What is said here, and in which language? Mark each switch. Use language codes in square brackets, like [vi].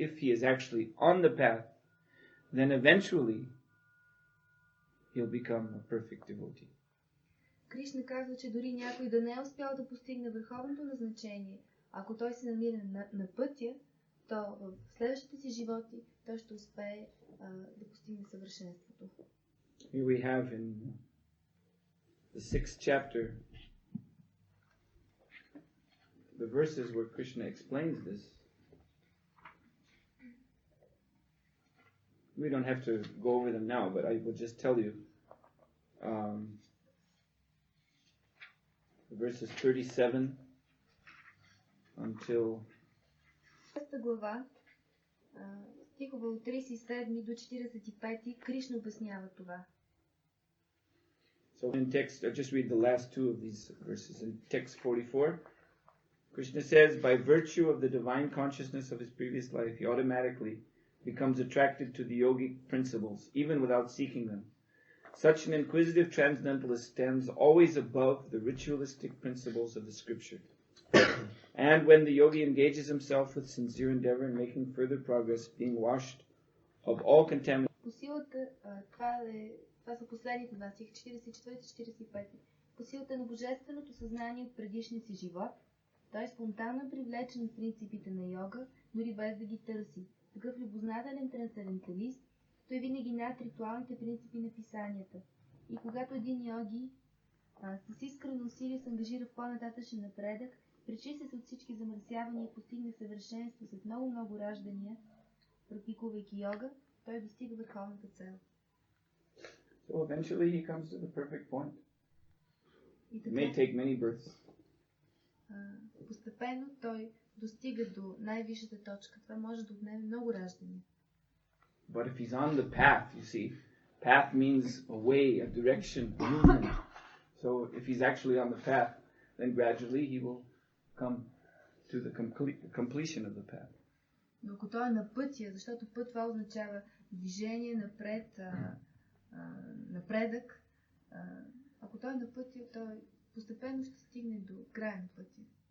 [en] If he is actually on the path, then eventually he'll become a perfect devotee. [bg] Кришна казва, че дори някой да не е успял да постигне върховното назначение, ако той се намира на пътя, то в следващите си животи той ще успее да постигне съвършенството. [en] Here we have in the 6th chapter the verses where Krishna explains this. We don't have to go over them now, but I will just tell you. Verses 37 until [bg] глава, стихове от 37 до 45, Кришна обяснява това. [en] So in text, I'll just read the last two of these verses. In text 44, Krishna says, by virtue of the divine consciousness of his previous life, he automatically becomes attracted to the yogic principles, even without seeking them. Such an inquisitive transcendentalist stands always above the ritualistic principles of the scripture. And when the yogi engages himself with sincere endeavor in making further progress, being washed of all contamination. [bg] По силата, това са последните два стиха, 44-45. По силата на божественото съзнание от предишния си живот, той спонтанно е привлечен от принципите на йога, дори без да ги търси. Такъв любознателен трансценденталист, той винаги над ритуалните принципи на писанията. И когато един йоги с искрено усилие се ангажира в по-нататъчен напредък, пречисти се от всички замърсявания и постигне съвършенство след много раждания, практикувайки йога, той достига върховната цел. [en] So eventually he comes to the perfect point. [bg] И [en] It may take many births. [bg] Постепенно той достига до най-висшата точка. Това може да отнеме много раждания. [en] But if he's on the path, you see, path means a way, a direction, a movement. So if he's actually on the path, then gradually he will come to the completion of the path. [bg] Но ако той е на пътя, защото път това означава движение напред, напредък, ако той е на пътя, той постепенно ще стигне до края на пътя.